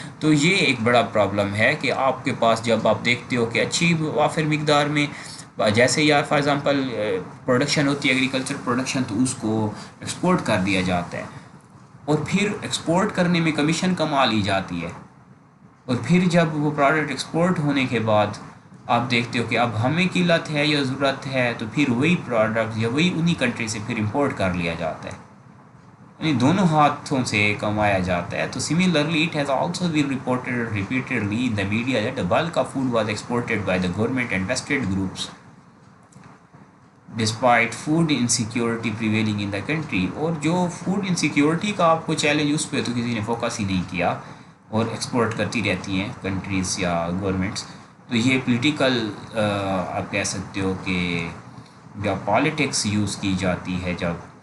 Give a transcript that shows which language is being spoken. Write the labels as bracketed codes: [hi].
[ur] تو یہ ایک بڑا پرابلم ہے کہ آپ کے پاس جب آپ دیکھتے ہو کہ اچھی وافر مقدار میں جیسے یا فار ایگزامپل پروڈکشن ہوتی ہے ایگریکلچر پروڈکشن, تو اس کو ایکسپورٹ کر دیا جاتا ہے, اور پھر ایکسپورٹ کرنے میں کمیشن کما لی جاتی ہے, اور پھر جب وہ پروڈکٹ ایکسپورٹ ہونے کے بعد آپ دیکھتے ہو کہ اب ہمیں قلت ہے یا ضرورت ہے, تو پھر وہی پروڈکٹ یا وہی انہی کنٹری سے پھر امپورٹ کر لیا جاتا ہے, یعنی دونوں ہاتھوں سے کمایا جاتا ہے. [en] تو similarly it has also been reported repeatedly in the media that the bulk of food was exported by the government and vested groups despite food insecurity prevailing in the country. [ur] اور جو فوڈ انسیکیورٹی کا آپ کو challenge اس پہ تو کسی نے focus ہی نہیں کیا, اور ایکسپورٹ کرتی رہتی ہیں کنٹریز یا گورنمنٹس. تو یہ پولیٹیکل آپ کہہ سکتے ہو کہ جب پالیٹکس یوز کی جاتی ہے, جب